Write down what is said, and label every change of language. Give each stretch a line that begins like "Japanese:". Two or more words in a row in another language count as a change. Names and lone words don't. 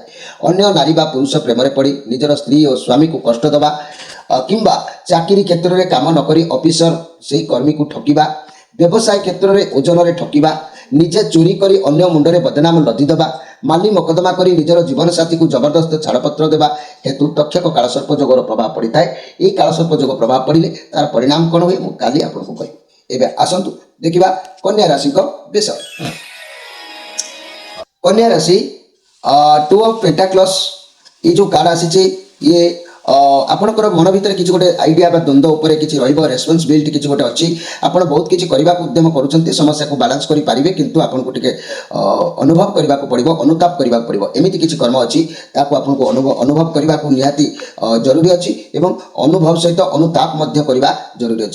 Odia: ଅନ୍ୟ ନାରୀ ବା ପୁରୁଷ ପ୍ରେମରେ ପଡ଼ି ନିଜର ସ୍ତ୍ରୀ ଓ ସ୍ୱାମୀକୁ କଷ୍ଟ ଦେବା, କିମ୍ବା ଚାକିରି କ୍ଷେତ୍ରରେ କାମ ନ କରି ଅଫିସର ସେହି କର୍ମୀକୁ ଠକିବା, ବ୍ୟବସାୟ କ୍ଷେତ୍ରରେ ଓଜନରେ ଠକିବା, ନିଜେ ଚୋରି କରି ଅନ୍ୟ ମୁଣ୍ଡରେ ବଦନାମ ଲଦି ଦେବା, ମାଲି ମକଦ୍ଦମା କରି ନିଜର ଜୀବନସାଥୀକୁ ଜବରଦସ୍ତ ଛାଡ଼ପତ୍ର ଦେବା ହେତୁ ତକ୍ଷକ କାଳସର୍ପ ଯୋଗର ପ୍ରଭାବ ପଡ଼ିଥାଏ। ଏହି କାଳସର୍ପ ଯୋଗ ପ୍ରଭାବ ପଡ଼ିଲେ ତାର ପରିଣାମ କ'ଣ ହୁଏ ମୁଁ କାଲି ଆପଣଙ୍କୁ କହିବି। ଏବେ ଆସନ୍ତୁ ଦେଖିବା କନ୍ୟା ରାଶିଙ୍କ ବିଷୟ। କନ୍ୟା ରାଶି 2 of Pentacles,
Hindi: ये जो
Odia: କାର୍ଡ ଆସିଛି ଇଏ ଆପଣଙ୍କର ମନ ଭିତରେ କିଛି ଗୋଟେ ଆଇଡ଼ିଆ ବା ଦ୍ୱନ୍ଦ୍ୱ ଉପରେ କିଛି ରହିବ, ରେସ୍ପନ୍ସିବିଲିଟି କିଛି ଗୋଟେ ଅଛି, ଆପଣ ବହୁତ କିଛି କରିବାକୁ ଉଦ୍ୟମ କରୁଛନ୍ତି, ସମସ୍ୟାକୁ ବାଲାନ୍ସ କରିପାରିବେ, କିନ୍ତୁ ଆପଣଙ୍କୁ ଟିକେ ଅନୁଭବ କରିବାକୁ ପଡ଼ିବ, ଅନୁତାପ କରିବାକୁ ପଡ଼ିବ। ଏମିତି କିଛି କର୍ମ ଅଛି ତାକୁ ଆପଣଙ୍କୁ ଅନୁଭବ କରିବାକୁ ନିହାତି ଜରୁରୀ ଅଛି ଏବଂ ଅନୁଭବ ସହିତ ଅନୁତାପ ମଧ୍ୟ କରିବା ଜରୁରୀ ଅଛି।